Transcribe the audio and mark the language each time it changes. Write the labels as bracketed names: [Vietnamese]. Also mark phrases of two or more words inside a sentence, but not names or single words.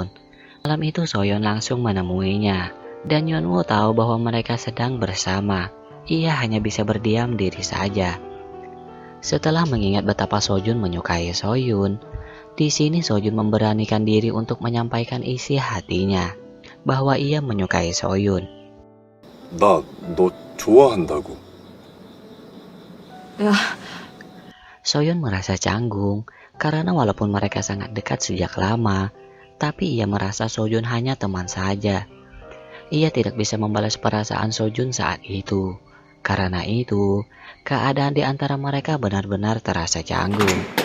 [Indonesian] Malam itu Soyeon langsung menemuinya, dan Yeonwoo tahu bahwa mereka sedang bersama. Ia hanya bisa berdiam diri saja. Setelah mengingat betapa Sojun menyukai Soyeon, di sini Sojun memberanikan diri untuk menyampaikan isi hatinya, bahwa ia menyukai Soyeon. [Korean] 나 너 좋아한다고. [Indonesian] Soyeon merasa canggung, karena walaupun mereka sangat dekat sejak lama, tapi ia merasa Sojun hanya teman saja. Ia tidak bisa membalas perasaan Sojun saat itu. Karena itu, keadaan di antara mereka benar-benar terasa canggung.